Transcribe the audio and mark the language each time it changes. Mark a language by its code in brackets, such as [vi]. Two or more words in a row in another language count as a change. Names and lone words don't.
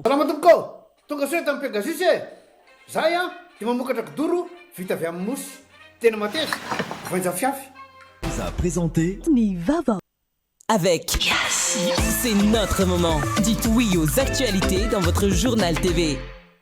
[mg] salama tompoko tonga soe tamin'ny Pegasus e zay a dia mamokatra kidoro vita avy amin'ny mosy tena mateza voanja fiafy [fr] vous a présenté [mg] ny vaovao [fr] avec Yassi. C'est notre moment. Dites oui aux actualités dans votre journal TV.